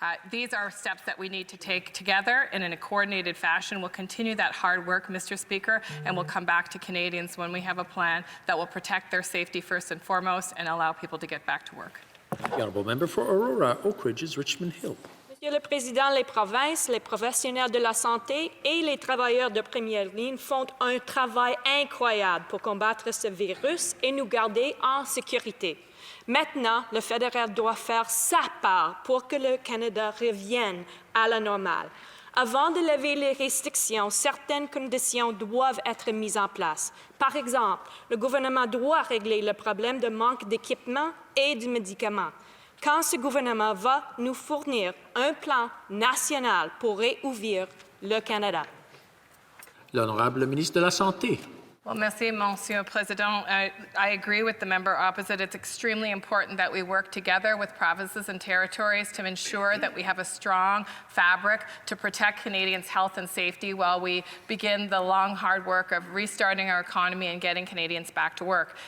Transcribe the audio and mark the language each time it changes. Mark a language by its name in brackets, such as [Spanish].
[English] These are steps that we need to take together and in a coordinated fashion. We'll continue that hard work, Mr. Speaker, and we'll come back to Canadians when we have a plan that will protect their safety first and foremost and allow people to get back to work. The honourable member for Aurora Oak Ridges, Richmond Hill. [French] Monsieur le Président, les provinces, les professionnels de la santé et les travailleurs de première ligne font un travail incroyable pour combattre ce virus et nous garder en sécurité. Maintenant, le fédéral doit faire sa part pour que le Canada revienne à la normale. Avant de lever les restrictions, certaines conditions doivent être mises en place. Par exemple, le gouvernement doit régler le problème de manque d'équipements et de médicaments. Quand ce gouvernement va nous fournir un plan national pour réouvrir le Canada? L'honorable ministre de la Santé. [English] Well, [French] merci, Monsieur Président. [English] I agree with the member opposite. It's extremely important that we work together with provinces and territories to ensure that we have a strong fabric to protect Canadians' health and safety while we begin the long, hard work of restarting our economy and getting Canadians back to work.